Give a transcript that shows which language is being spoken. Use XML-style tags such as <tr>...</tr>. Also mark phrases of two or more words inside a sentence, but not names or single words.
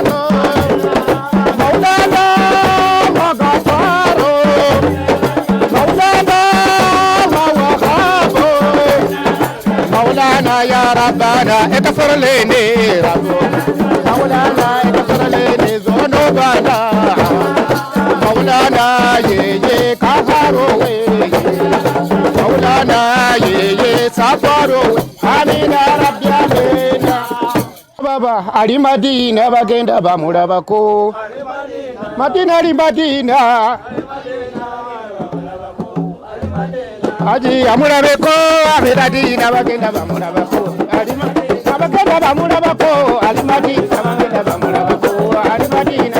<ar>مولانا وغفار مولانا ووهاب مولانا يا ربنا اغفر لنا مولانا اغفر لنا ذنوبنا مولانا يي قهارو مولانا يي سفارو امين ربي امين</ar> <lg>baba ali Madina bagenda bamulabako Madina ali Madina aji amulabeko ali Madina bagenda bamulabako ali Madina bagenda bamulabako ali Madina bagenda bamulabako ali Madina</lg>